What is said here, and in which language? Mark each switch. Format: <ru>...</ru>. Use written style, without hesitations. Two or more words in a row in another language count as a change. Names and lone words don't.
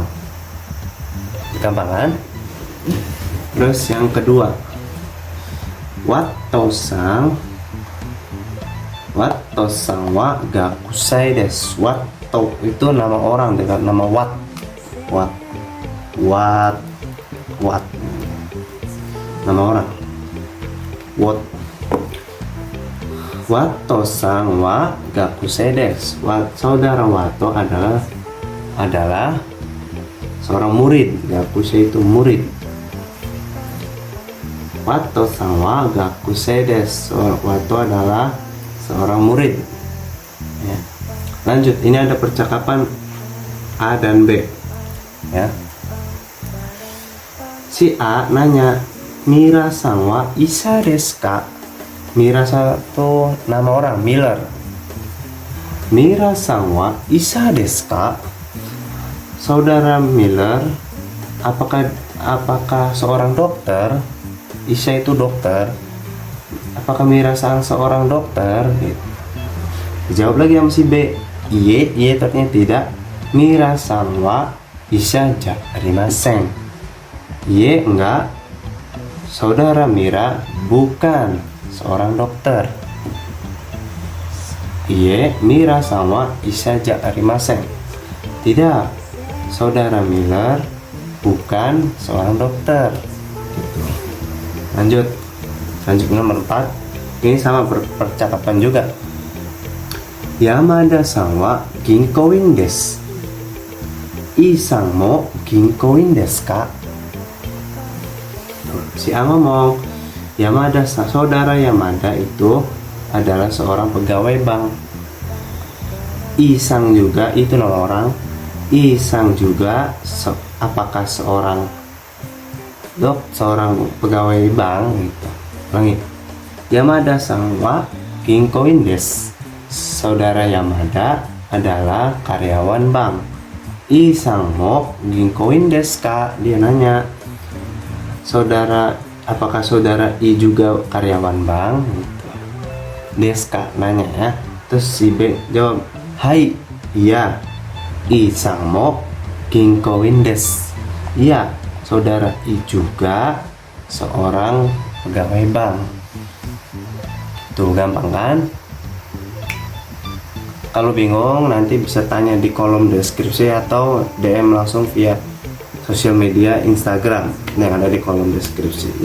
<id>Gampang kan? Terus yang kedua,</id> <ja>ワットさんは学生です.</ja> <id>Watto itu nama orang dengan nama Wat nama orang.</id> <ja>ワットさんは学生です.</ja> <id>Saudara Watto adalah seorang murid. Gakusei itu murid.</id> <ja>ワットさんは学生です.</ja> <id>Watto adalah seorang murid. Ya. Lanjut, ini ada percakapan A dan B. Ya. Si A nanya,</id> <ja>ミラーさんは医者ですか?</ja> <id>Mira itu nama orang, Miller.</id> <ja>ミラーさんは医者ですか?</ja> <id>Saudara Miller, apakah seorang dokter? Isa itu dokter. Apakah Mira-san seorang dokter? Gitu. Dijawab lagi sama si B. Iye ternyata tidak.</id> <ja>ミラーさんは医者じゃありません. いいえ,</ja> <id>enggak. Saudara Mira bukan seorang dokter.</id> <ja>いいえ, ミラーさんは医者じゃありません.</ja> <id>Tidak. Saudara Miller bukan seorang dokter. Gitu. Lanjut nomor 4. Ini sama percakapan juga.</id> <ja>山田さんは銀行員です. イーさんも銀行員ですか?</ja> <id>Si A ngomong, saudara Yamada itu adalah seorang pegawai bank. I-san juga itu nama orang. I-san juga apakah seorang pegawai bank gitu. Ulangi.</id> <ja>山田さんは銀行員です.</ja> <id>Saudara Yamada adalah karyawan bank.</id> <ja>イーさんも銀行員ですか?</ja> <id>Dia nanya, apakah saudara I juga karyawan bank?</id> <ja>ですか</ja> <id>nanya ya. Terus si B jawab, hai, iya.</id> <ja>イーさんも銀行員です.</ja> <id>Iya, saudara I juga seorang pegawai bank. Tuh gampang kan? Kalau bingung nanti bisa tanya di kolom deskripsi atau DM langsung via sosial media Instagram yang ada di kolom deskripsi.</id>